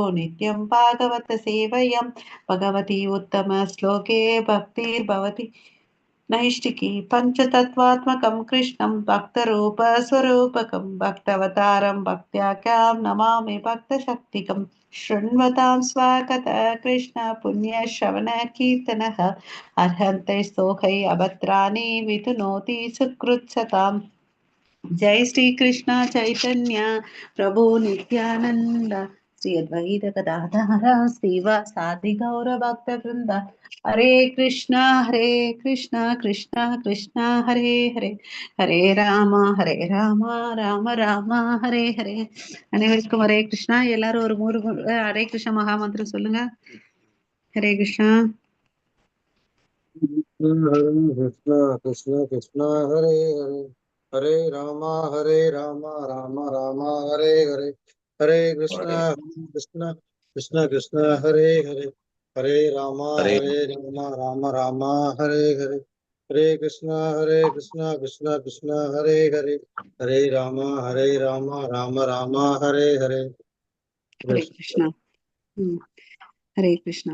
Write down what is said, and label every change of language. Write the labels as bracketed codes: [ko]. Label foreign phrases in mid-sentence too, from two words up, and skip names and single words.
[sa] नित्यं भागवत सेवयम् भगवती उत्तम श्लोके भक्तिर्भवति नैष्टिकी पञ्चतत्त्वात्मकं कृष्णं भक्तरूपस्वरूपकं भक्तवतारं भक्त्याख्यां नमामि भक्तशक्तिकं शृण्वतां स्वागतः कृष्ण पुण्यश्रवणकीर्तनः अर्हन्ते स्तोकै अभद्राणि विधुनोति सुकृत्सताम्। जय श्री कृष्ण चैतन्य प्रभु नित्यानंद श्री अद्वैत गदाधर श्रीवासादि गौर भक्त वृंद हरे कृष्णा कृष्णा कृष्णा हरे हरे हरे राम राम राम हरे हरे। [ta] அனைவருக்கும் ஹரே கிருஷ்ணா. எல்லாரும் ஒரு மூணு ஹரே கிருஷ்ண மகா மந்திரம் சொல்லுங்க. ஹரே கிருஷ்ணா. [sa] कृष्ण कृष्ण कृष्ण हरे हरे हरे राम राम राम हरे हरे हरे कृष्ण कृष्ण कृष्ण कृष्ण हरे हरे हरे राम राम राम हरे हरे हरे कृष्ण कृष्ण कृष्ण हरे हरे हरे राम राम राम हरे हरे [ta] ஹரே கிருஷ்ணா. ஹரே கிருஷ்ணா.